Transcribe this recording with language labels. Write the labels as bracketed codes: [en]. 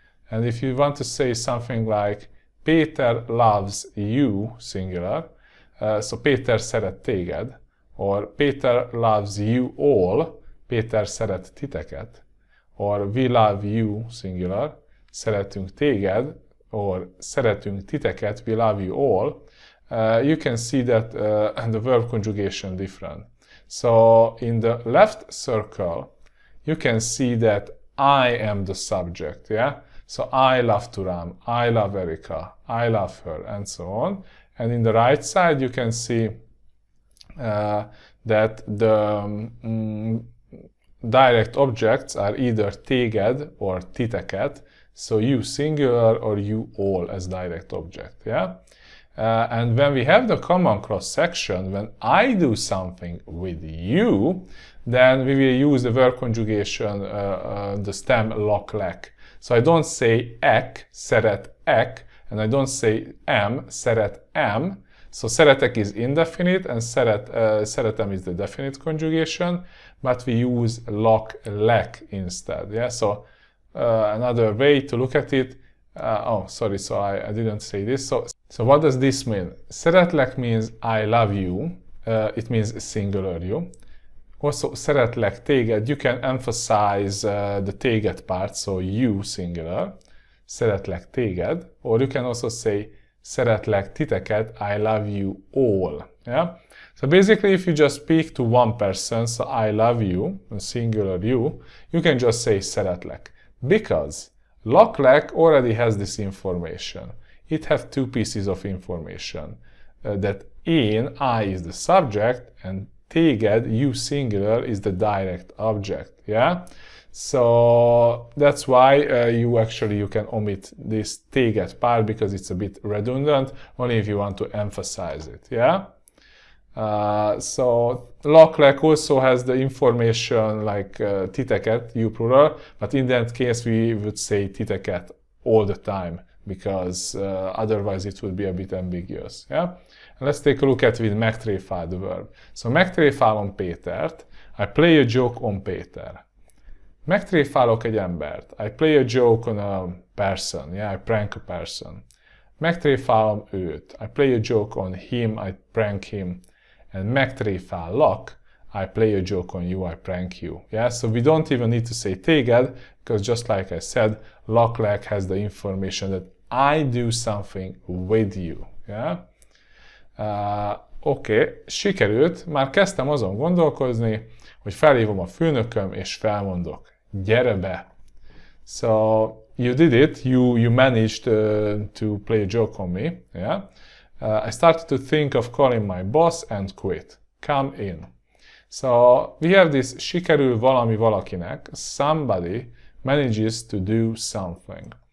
[en] And if you want to say something like Péter loves you, singular, so Péter szeret téged, or Péter loves you all, Péter szeret titeket, or we love you, singular, szeretünk téged, or szeretünk titeket, we love you all, you can see that the verb conjugation different. So in the left circle, you can see that I am the subject, yeah? So I love Turam, I love Erika, I love her, and so on. And in the right side, you can see that the direct objects are either téged or titeket, so you singular or you all as direct object, yeah? And when we have the common cross-section, when I do something with you, then we will use the verb conjugation, the stem lak-lek. So I don't say ek, szeret ek, and I don't say em, szeret em. So szeretek is indefinite and szeretem is the definite conjugation, but we use lak-lek instead. Yeah. So another way to look at it. So I didn't say this. So what does this mean? Szeretlek means I love you. It means singular you. Also, szeretlek téged, you can emphasize the téged part, so you singular. Szeretlek téged. Or you can also say szeretlek titeket, I love you all. Yeah? So basically, if you just speak to one person, so I love you, singular you, you can just say szeretlek. Because lak-lek already has this information. It has two pieces of information. That I is the subject and téged, you singular, is the direct object. Yeah? So that's why you can omit this téged part because it's a bit redundant, only if you want to emphasize it. Yeah? So lak-lek also has the information like titeket, you plural, but in that case we would say titeket all the time because otherwise it would be a bit ambiguous. Yeah? And let's take a look at with megtréfál the verb. So megtréfálom Pétert, I play a joke on Péter. Megtréfálok egy embert, I play a joke on a person, yeah, I prank a person. Megtréfálom őt, I play a joke on him, I prank him. And megtréfállak, I play a joke on you, I prank you. Yeah, so we don't even need to say téged, because just like I said, lak-lek has the information that I do something with you. Yeah? [hu] Oké, sikerült, már kezdtem azon gondolkozni, hogy felhívom a főnököm és felmondok. Gyere be! [en] So, you did it, you managed to play a joke on me. Yeah? I started to think of calling my boss and quit. Come in. So, we have this sikerül valami valakinek, somebody manages to do something.